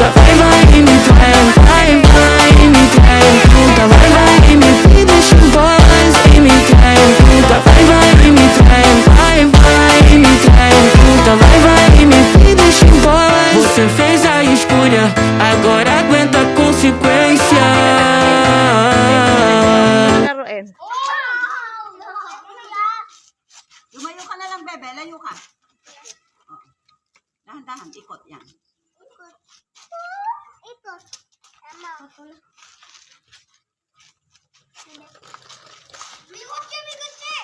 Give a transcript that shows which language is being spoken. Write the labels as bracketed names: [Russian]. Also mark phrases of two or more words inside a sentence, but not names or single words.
[Portuguese] Vai, vai, me trai. Vai, vai, me trai, puta. Vai, vai, me deixa em paz. E me trai, puta. Vai, vai, me trai. Vai, vai, me trai, puta. Vai, vai, me deixa em paz. Você fez a escolha, agora aguenta a consequência. [Filipino] Laruin. Lumayo ka na lang, bebe. Layo ka. Oh. Dahan-dahan. Ikot yan. Ikot. Tama ako na. Liwag yan, ikot siya.